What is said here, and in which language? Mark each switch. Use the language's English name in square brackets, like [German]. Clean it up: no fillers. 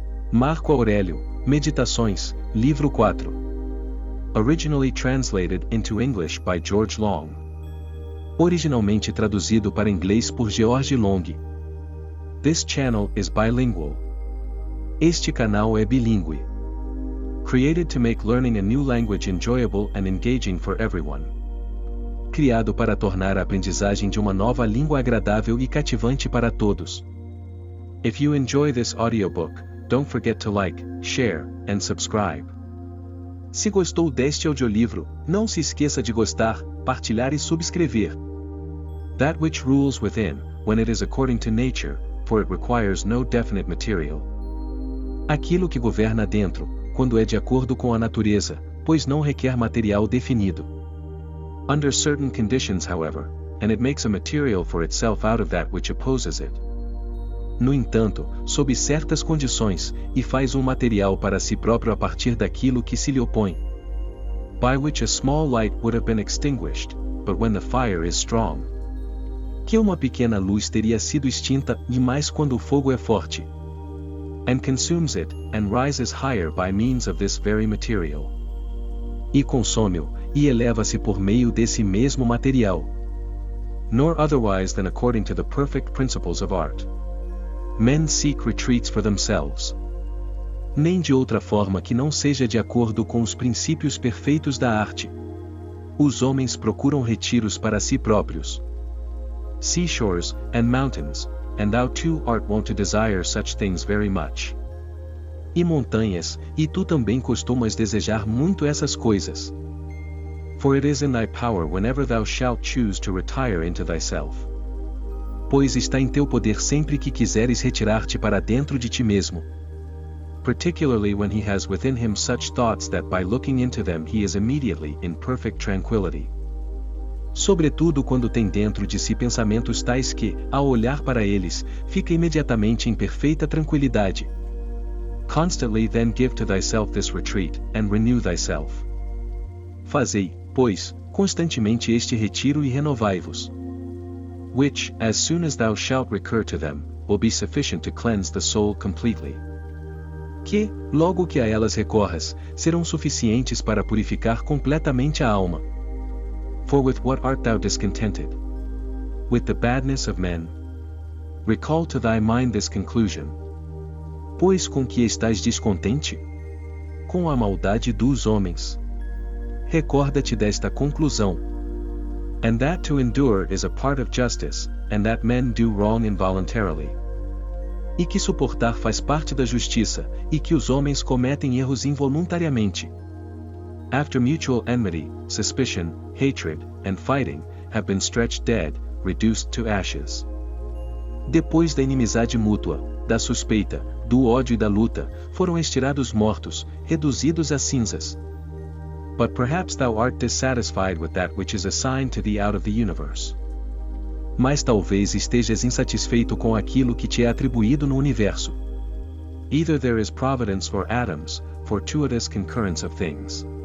[Portuguese] Marco Aurélio, Meditações, Livro 4. [English] Originally translated into English by George Long. [Portuguese] Originalmente traduzido para inglês por George Long. [English] This channel is bilingual. [Portuguese] Este canal é bilíngue. [English] Created to make learning a new language enjoyable and engaging for everyone. [Portuguese] Criado para tornar a aprendizagem de uma nova língua agradável e cativante para todos. [English] If you enjoy this audiobook, don't forget to like, share, and subscribe. [Portuguese] Se gostou deste audiolivro, não se esqueça de gostar, partilhar e subscrever. [English] That which rules within, when it is according to nature, for it requires no definite material. [Portuguese] Aquilo que governa dentro, quando é de acordo com a natureza, pois não requer material definido. [English] Under certain conditions, however, and it makes a material for itself out of that which opposes it. [Portuguese] No entanto, sob certas condições, e faz um material para si próprio a partir daquilo que se lhe opõe. [English] By which a small light would have been extinguished, but when the fire is strong. [Portuguese] Que uma pequena luz teria sido extinta, e mais quando o fogo é forte. [English] And consumes it, and rises higher by means of this very material. [Portuguese] E consome-o, e eleva-se por meio desse mesmo material. [English] Nor otherwise than according to the perfect principles of art. Men seek retreats for themselves. [Portuguese] Nem de outra forma que não seja de acordo com os princípios perfeitos da arte. Os homens procuram retiros para si próprios. [English] Seashores, and mountains, and thou too art wont to desire such things very much. [Portuguese] E montanhas, e tu também costumas desejar muito essas coisas. [English] For it is in thy power whenever thou shalt choose to retire into thyself. [Portuguese] Pois está em teu poder sempre que quiseres retirar-te para dentro de ti mesmo. [English] Particularly when he has within him such thoughts that by looking into them he is immediately in perfect tranquility. [Portuguese] Sobretudo quando tem dentro de si pensamentos tais que, ao olhar para eles, fica imediatamente em perfeita tranquilidade. [English] Constantly then give to thyself this retreat, and renew thyself. [Portuguese] Fazei, pois, constantemente este retiro e renovai-vos. [English] Which, as soon as thou shalt recur to them, will be sufficient to cleanse the soul completely. [Portuguese] Que, logo que a elas recorras, serão suficientes para purificar completamente a alma. [English] For with what art thou discontented? With the badness of men? Recall to thy mind this conclusion. [Portuguese] Pois com que estás descontente? Com a maldade dos homens. Recorda-te desta conclusão. [English] And that to endure is a part of justice, and that men do wrong involuntarily. [Portuguese] E que suportar faz parte da justiça, e que os homens cometem erros involuntariamente. [English] After mutual enmity, suspicion, hatred, and fighting, have been stretched dead, reduced to ashes. [Portuguese] Depois da inimizade mútua, da suspeita, do ódio e da luta, foram estirados mortos, reduzidos a cinzas. [English] But perhaps thou art dissatisfied with that which is assigned to thee out of the universe. [Portuguese] Mas talvez estejas insatisfeito com aquilo que te é atribuído no universo. [English] Either there is providence for atoms, fortuitous concurrence of things.